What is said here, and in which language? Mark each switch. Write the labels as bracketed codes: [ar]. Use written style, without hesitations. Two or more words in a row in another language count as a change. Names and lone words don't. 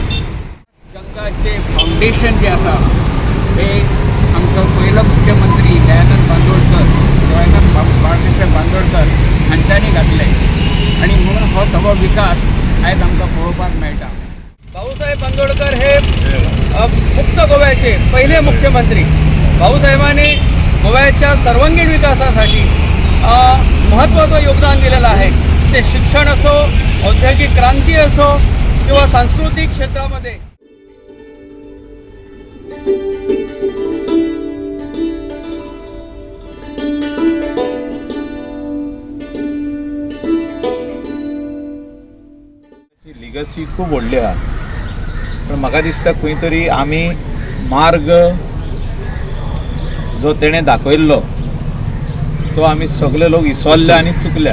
[kok] गंगाचे फाउंडेशन जे आसा ते आमचो पहिलो मुख्यमंत्री दयानंद बांदोडकर, दयानंद बाळकृष्ण बांदोडकर हांच्यांनी घातले आणि म्हणून हो सगळो विकास आयज आमकां पळोवपाक मेळटा. [mr] भाऊसाहेब बांदोडकर हे मुक्त गोव्याचे पहिले मुख्यमंत्री. भाऊसाहेबांनी गोव्याच्या सर्वांगीण विकासासाठी महत्त्वाचं योगदान दिलेलं आहे. ते शिक्षण असो, औद्योगिक क्रांती असो किंवा सांस्कृतिक क्षेत्रामध्ये. [kok] लिगसी खूब व्हडली आहा, पण म्हाका दिसता खंय तरी आमी मार्ग जो तेणें दाखयल्लो तो आमी सगळे लोक इसवल्ल्या आनी चुकल्या.